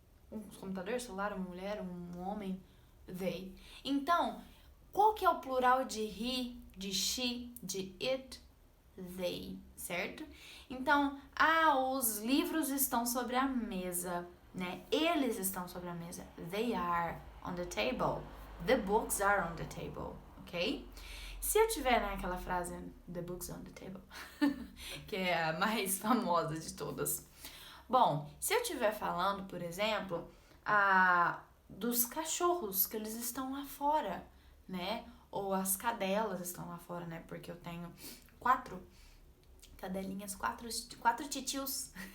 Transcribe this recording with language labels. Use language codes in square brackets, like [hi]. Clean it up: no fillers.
[pt] Um computador, um celular, uma mulher, um homem? They. Então, qual que é o plural de he, de she, de it? They, certo? Então, os livros estão sobre a mesa, né? Eles estão sobre a mesa. [en] They are on the table. The books are on the table, ok? [pt] Se eu tiver naquela frase, [en] the books on the table, [pt] que é a mais famosa de todas. Bom, se eu estiver falando, por exemplo, dos cachorros, que eles estão lá fora, né? Ou as cadelas estão lá fora, né? Porque eu tenho 4 cadelinhas, 4 titios.